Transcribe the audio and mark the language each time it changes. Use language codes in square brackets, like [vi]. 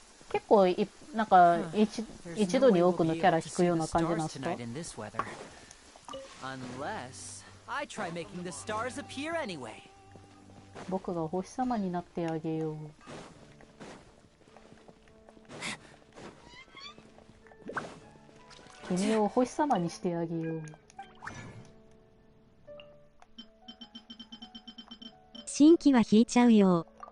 [ja] 結構なんか一度に多くのキャラ引くような感じなんですか？ [en] Unless I try making the stars appear anyway. [ja] 僕がお星様になってあげよう。君をお星様にしてあげよう。新規は引いちゃうよ。